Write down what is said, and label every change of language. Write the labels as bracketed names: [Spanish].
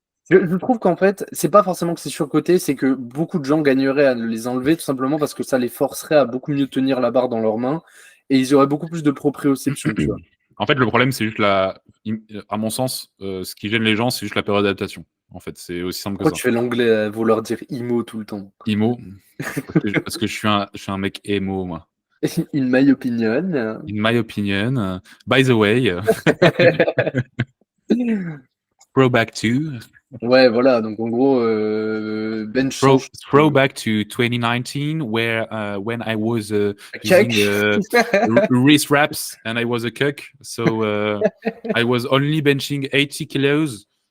[French] Je trouve qu'en fait, c'est pas forcément que c'est surcoté, c'est que beaucoup de gens gagneraient à les enlever tout simplement parce que ça les forcerait à beaucoup mieux tenir la barre dans leurs mains et ils auraient beaucoup plus de proprioception, tu vois. En fait, le problème, c'est juste à mon sens, ce qui gêne les gens, c'est juste la période d'adaptation. En fait, c'est aussi simple que Pourquoi ça. tu fais l'anglais à vouloir dire IMO tout le temps? Emo, parce que je suis un mec emo, moi. [English] In my opinion. In my opinion, by the way, throwback to [French] Ouais, voilà, donc en gros, bench 100, [English] throwback to 2019, when I was check. using wrist wraps and I was a cook, so I was only benching 80 kilos,